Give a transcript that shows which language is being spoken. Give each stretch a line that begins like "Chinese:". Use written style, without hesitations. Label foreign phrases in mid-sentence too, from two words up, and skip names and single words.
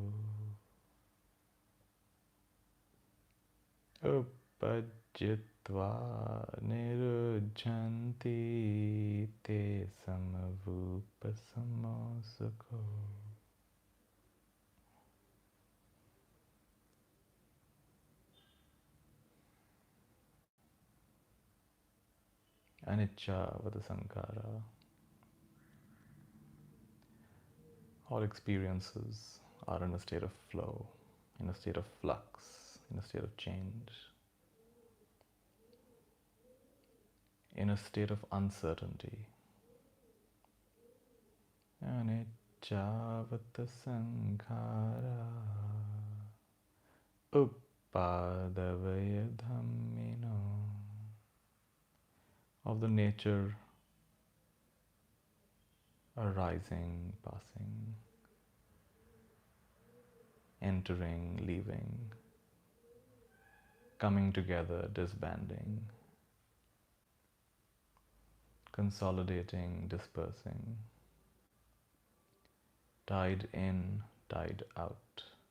Pali: Uppajjitva nirujjanti te samavupasamo sukho. Anicca sankhara.
English: All experiences are in a state of flow, in a state of flux, in a state of change, in a state of uncertainty.
Pali: Anicca sankhara uppadavaya dhammino.
English: of the nature arising, passing, entering, leaving, coming together, disbanding, consolidating, dispersing, tide in, tide out.